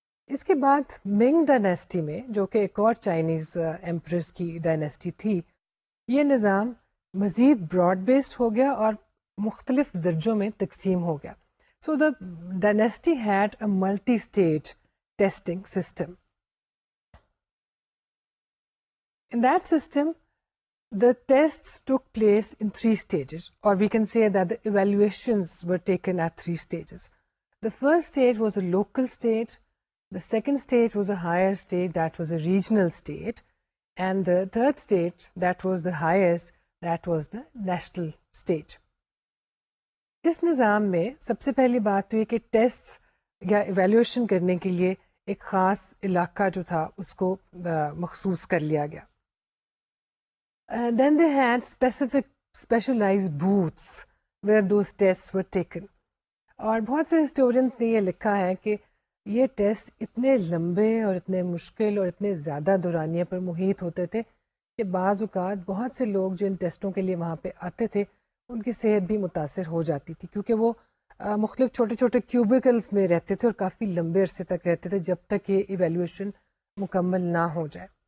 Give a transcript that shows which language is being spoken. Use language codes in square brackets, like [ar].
[ur] اس کے بعد منگ ڈائنیسٹی میں، جو کہ ایک اور چائنیز ایمپررز کی ڈائنیسٹی تھی، یہ نظام مزید براڈ بیسڈ ہو گیا اور مختلف درجوں میں تقسیم ہو گیا. [en] So the dynasty had a multi stage testing system. In that system, the tests took place in 3 stages, or we can say that the evaluations were taken at 3 stages. The first stage was a local stage, the second stage was a higher stage, that was a regional stage, and the third stage, that was the highest, that was the national stage. [ur] اس نظام میں سب سے پہلی بات تو یہ کہ test یا evaluation کرنے کے لیے ایک خاص علاقہ جو تھا اس کو مخصوص کر لیا گیا. [en] Then they had specialized booths where those tests were taken. [ur] اور بہت سے ہسٹورینس نے یہ لکھا ہے کہ یہ ٹیسٹ اتنے لمبے اور اتنے مشکل اور اتنے زیادہ دورانیے پر محیط ہوتے تھے کہ بعض اوقات بہت سے لوگ جو ان ٹیسٹوں کے لیے وہاں پہ آتے تھے ان کی صحت بھی متاثر ہو جاتی تھی، کیونکہ وہ مختلف چھوٹے چھوٹے کیوبیکلس میں رہتے تھے اور کافی لمبے عرصے تک رہتے تھے جب تک یہ ایویلیویشن مکمل نہ ہو جائے۔